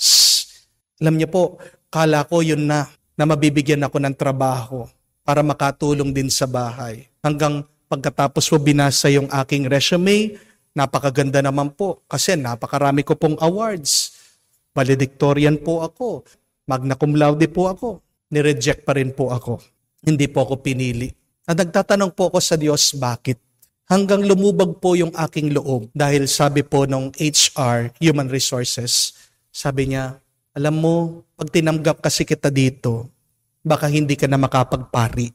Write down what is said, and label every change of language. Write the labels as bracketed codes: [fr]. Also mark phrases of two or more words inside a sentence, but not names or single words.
[tl] Alam niyo po, kala ko yun na mabibigyan ako ng trabaho para makatulong din sa bahay. Hanggang pagkatapos po binasa yung aking resume, napakaganda naman po kasi napakarami ko pong awards. Valedictorian po ako, [la] magna cum laude [tl] po ako, nireject pa rin po ako. Hindi po ako pinili. At nagtatanong po ako sa Diyos, bakit? Hanggang lumubag po yung aking loob dahil sabi po ng HR, [en] Human Resources, [tl] sabi niya, alam mo, pag tinanggap kasi kita dito, baka hindi ka na makapagpari.